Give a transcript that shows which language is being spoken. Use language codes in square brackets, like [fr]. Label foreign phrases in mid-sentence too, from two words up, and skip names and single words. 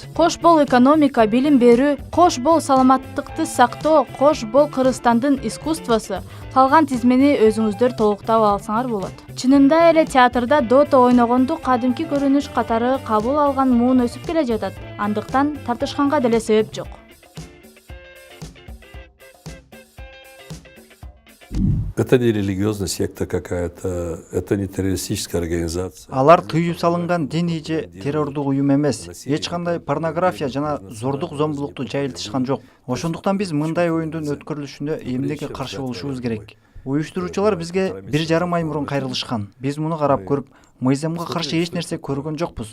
[ky] Кош бол экономика, билим берүү, кош бол саламаттыкты сактоо, кош бол Кыргызстандын искусствосу. Калган тизмени өзүңүздөр толуктап алсаңар болот. Чынында эле театрда дота ойногонду кадимки көрүнүш катары кабыл алган муун өсүп келе жатат. Андыктан тартышканга деле себеп жок. [ru] Это не религиозная секта какая-то, это не террористическая организация. [ky] Алар тыюу салынган диний же террордук уюм эмес. Эч кандай порнография жана зордук зомбулукту жайылтышкан жок. Ошондуктан биз мындай оюндун өткөрүлүшүнө эмнеге каршы болушубуз керек? Уюштуруучулар бизге 1,5 ай мурун кайрылышкан. Биз муну карап көрүп, мыйзамга каршы эч нерсе көргөн жокпуз.